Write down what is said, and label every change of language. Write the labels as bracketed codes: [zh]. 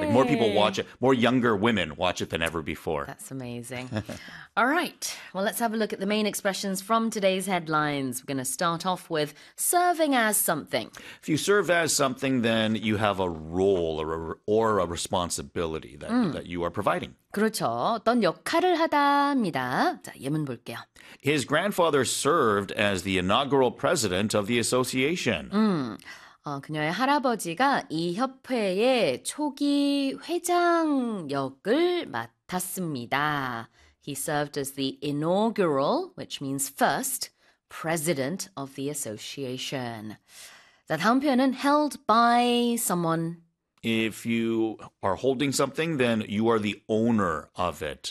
[en] Like more people watch it, more younger women watch it than ever before. That's amazing. All right. Well, let's have a look at the main expressions from today's headlines. We're going to start off with serving as something. If you serve as something, then you have a role or a responsibility that, that you are providing. [ko] 그렇죠. 어떤 역할을 하다입니다. 자, 예문 볼게요. [en] His grandfather served as the inaugural president of the association. [ko] 그녀의 할아버지가 이 협회의 초기 회장 역을 맡았습니다. [en] He served as the inaugural, which means first, president of the association. [ko] 자, 다음 표현은 [en] held by someone. If you are holding something, then you are the owner of it.